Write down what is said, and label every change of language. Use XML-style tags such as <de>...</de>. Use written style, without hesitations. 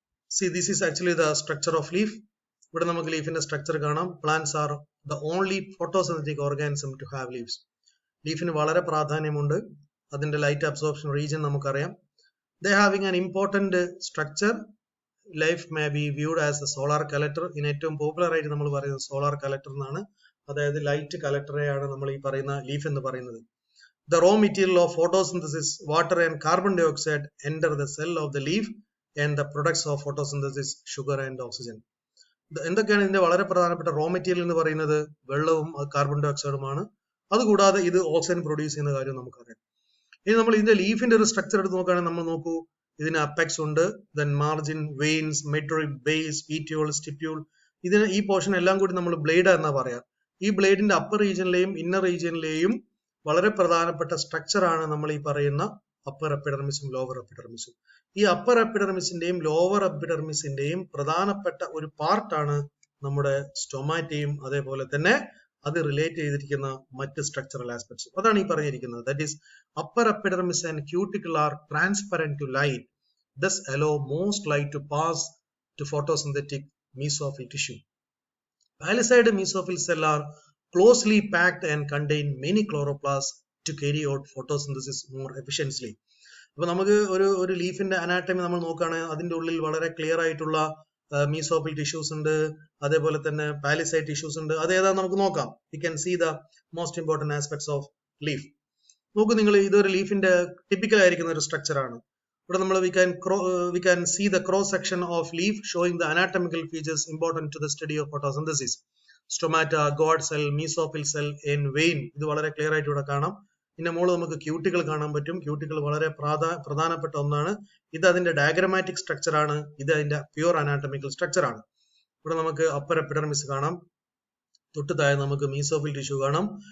<en>See, this is actually the structure of leaf.</en> <ml>ഇവിടെ നമുക്ക് ലീഫിന്റെ structure കാണാം.</ml> <en>Plants are the only photosynthetic organism to have leaves.</en> <ml>ലീഫിന് വളരെ പ്രാധാന്യമുണ്ട്. അതിന്റെ ലൈറ്റ് അബ്സോർപ്ഷൻ റീജിയൻ നമുക്കറിയാം.</ml> <en>They having an important structure. Life may be viewed as a solar collector.</en> <ml>ഇതിന് ഏറ്റവും popular ആയിട്ട് നമ്മൾ പറയുന്നത് സോളാർ കളക്ടർ എന്നാണ്. അതായത് ലൈറ്റ് കളക്ടറെയാണ് നമ്മൾ ഈ പറയുന്ന ലീഫ് എന്ന് പറയുന്നത്.</ml> <en>The raw material of photosynthesis, water and carbon dioxide enter the cell of the leaf and the products of photosynthesis, sugar and oxygen.</en> <ml>എന്തൊക്കെയാണ് ഇതിന്റെ വളരെ പ്രധാനപ്പെട്ട റോ മെറ്റീരിയൽ എന്ന് പറയുന്നത്? വെള്ളവും കാർബൺ ഡൈ ഓക്സൈഡുമാണ്. അതുകൂടാതെ ഇത് ഓക്സിജൻ പ്രൊഡ്യൂസ് ചെയ്യുന്ന കാര്യം നമുക്കറിയാം. ഇനി നമ്മൾ ഇതിന്റെ ലീഫിന്റെ ഒരു സ്ട്രക്ചർ എടുത്ത് നോക്കുകയാണെങ്കിൽ നമ്മൾ നോക്കൂ, ഇതിന് അപ്പെക്സ് ഉണ്ട്, ദെൻ മാർജിൻ, വെയിൻസ്, മെട്രോയിഡ്, ബേസ്, പീറ്റിയോൾ, സ്റ്റിപ്യൂൾ. ഇതിന് ഈ പോർഷൻ എല്ലാം കൂടി നമ്മൾ ബ്ലേഡ് എന്നാ പറയാം. ഈ ബ്ലേഡിന്റെ അപ്പർ റീജിയനിലെയും ഇന്നർ റീജിയനിലെയും വളരെ പ്രധാനപ്പെട്ട സ്ട്രക്ചർ ആണ് നമ്മൾ ഈ പറയുന്ന അപ്പർ എപ്പിഡെർമിസും ലോവർ എപ്പിഡെർമിസും. ഈ അപ്പർ എപ്പിഡെർമിസിന്റെയും ലോവർ എപ്പിഡെർമിസിന്റെയും പ്രധാനപ്പെട്ട ഒരു പാർട്ടാണ് നമ്മുടെ സ്റ്റൊമാറ്റയും അതേപോലെ തന്നെ അത് റിലേറ്റ് ചെയ്തിരിക്കുന്ന മറ്റ് സ്ട്രക്ചറൽ ആസ്പെക്ട്സ്. അതാണ് ഈ പറഞ്ഞിരിക്കുന്നത്.</ml> <en>That is upper epidermis and cuticle are transparent to light, thus allow most light to pass to photosynthetic mesophyll tissue. Palisade mesophyll cell are closely packed and contain many chloroplasts to carry out photosynthesis more efficiently.</en> <ml>അപ്പൊ നമുക്ക് ഒരു ലീഫിന്റെ anatomy നമ്മൾ നോക്കുകയാണെങ്കിൽ അതിന്റെ ഉള്ളിൽ വളരെ clear ആയിട്ടുള്ള mesophyll tissues ഉണ്ട്, അതേപോലെ തന്നെ പാലിസൈഡ് ടിഷ്യൂസ് ഉണ്ട്. അത് ഏതാ നമുക്ക് നോക്കാം.</ml> <en>You can see the most important aspects of leaf.</en> <ml>നോക്കൂ നിങ്ങൾ, ഇതൊരു ലീഫിന്റെ ടിപ്പിക്കൽ ആയിരിക്കുന്ന ഒരു സ്ട്രക്ചർ ആണ്. ഇവിടെ നമ്മൾ</ml> <en>we can see the cross section of leaf showing the anatomical features important to the study of photosynthesis. Stomata, god cell, mesophyll cell and vein.</en> <ml>ഇത് വളരെ ക്ലിയർ ആയിട്ട് ഇവിടെ കാണാം. ഇതിന്റെ മുകളിൽ നമുക്ക് ക്യൂട്ടികൾ കാണാൻ പറ്റും. ക്യൂട്ടികൾ വളരെ പ്രധാനപ്പെട്ട ഒന്നാണ്. ഇത് അതിന്റെ ഡയഗ്രമാറ്റിക് സ്ട്രക്ചർ ആണ്. ഇത് അതിന്റെ പ്യൂർ അനാട്ടമിക്കൽ സ്ട്രക്ചർ ആണ്. ഇവിടെ നമുക്ക് അപ്പർ എപ്പിഡെർമിസ് കാണാം. തൊട്ട് താഴെ നമുക്ക് മീസോഫിൽ ടിഷ്യൂ കാണാം.</ml>